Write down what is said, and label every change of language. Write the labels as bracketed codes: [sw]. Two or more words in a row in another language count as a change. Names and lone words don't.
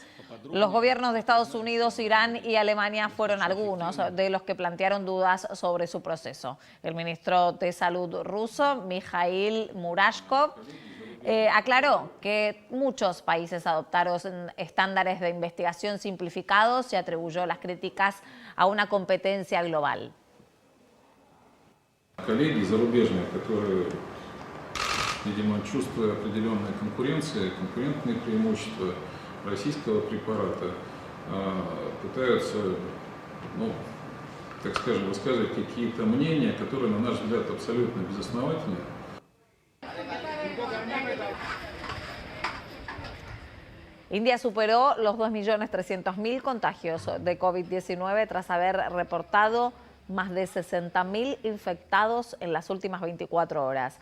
[es] Los gobiernos de Estados Unidos, Irán y Alemania fueron algunos de los que plantearon dudas sobre su proceso. El ministro de Salud ruso, Mikhail Murashkov, aclaró que muchos países adoptaron estándares de investigación simplificados y atribuyó las críticas a una competencia global. [ru] Коллеги зарубежные, которые, видимо, чувствуя определенные конкурентные преимущества российского препарата, пытаются, так скажем, высказывать какие-то мнения, которые, на наш взгляд, абсолютно безосновательны. [es] India superó los 2.300.000 contagios de COVID-19 tras haber reportado más de 60.000 infectados en las últimas 24 horas.